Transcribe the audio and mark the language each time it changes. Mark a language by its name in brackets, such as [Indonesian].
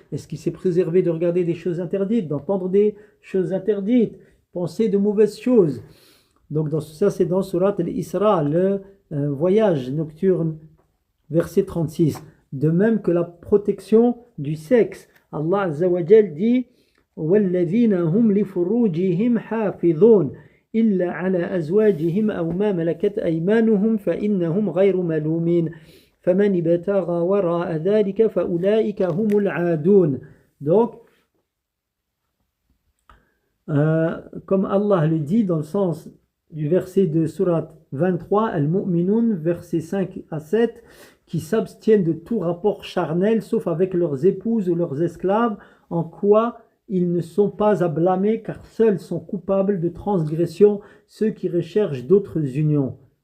[French] Est-ce qu'il s'est préservé de regarder des choses interdites, d'entendre des choses interdites, penser de mauvaises choses? Donc ça c'est dans Surat al-Isra, le voyage nocturne, verset 36. De même que la protection du sexe. Allah Azza wa Jal dit: [Arabic] وَالَّذِينَ هُمْ لِفُرُوجِهِمْ حَافِظُونَ إِلَّا عَلَى أَزْوَاجِهِمْ أَوْ مَا مَلَكَتْ أَيْمَانُهُمْ فَإِنَّهُمْ غَيْرُ مَلُومِينَ فَمَنِ ابْتَغَى وَرَاءَ ذَلِكَ فَأُولَئِكَ هُمُ الْعَادُونَ. [French] Donc, comme Allah le dit dans le sens du verset de Surat 23, Al-Mu'minun, versets 5 à 7, qui s'abstiennent de tout rapport charnel, sauf avec leurs épouses ou leurs esclaves, en quoi ils ne sont pas à blâmer, car seuls sont coupables de transgression ceux qui recherchent d'autres unions.